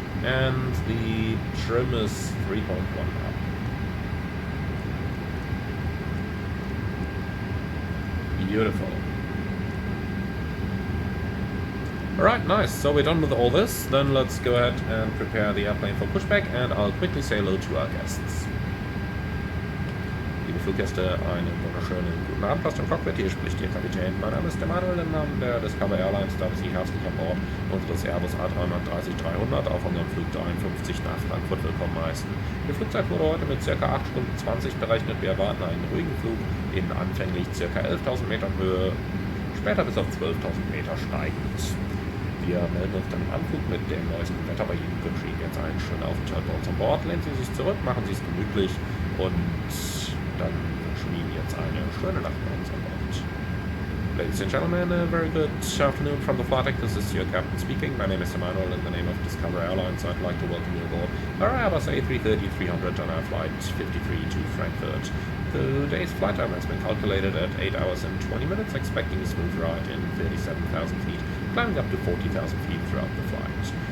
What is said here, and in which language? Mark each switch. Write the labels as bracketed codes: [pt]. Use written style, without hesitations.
[en] And the trim is 3.1 up. Beautiful. Alright, nice. So we're done with all this. Then let's go ahead and prepare the airplane for pushback, and I'll quickly say hello to our guests. [de] Liebe Fluggäste, einen wunderschönen guten Abend aus dem Cockpit. Hier spricht Ihr Kapitän. Mein Name ist Emanuel im Namen der Discover Airlines. Darf ich Sie herzlich an Bord unseres Airbus A330-300 auf unserem Flug 53 nach Frankfurt willkommen heißen. Die Flugzeit wurde heute mit ca. 8 Stunden 20 berechnet. Wir erwarten einen ruhigen Flug in anfänglich ca. 11.000 Metern Höhe, später bis auf 12.000 Meter steigend. Wir melden uns dann im Anflug mit dem neuesten Wetter bei Ihnen. Wünschen Ihnen jetzt einen schönen Aufenthalt bei uns an Bord. Lehnen Sie sich zurück, machen Sie es gemütlich und dann wünschen wir Ihnen jetzt eine schöne Nacht bei uns an Bord. [en] Ladies and gentlemen, a very good afternoon from the flight deck. This is your captain speaking. My name is Emanuel. In the name of Discover Airlines, I'd like to welcome you aboard our Airbus A330-300 on our flight 53 to Frankfurt. Today's flight time has been calculated at 8 hours and 20 minutes, expecting a smooth ride in 37,000 feet, climbing up to 40,000 feet throughout the flight.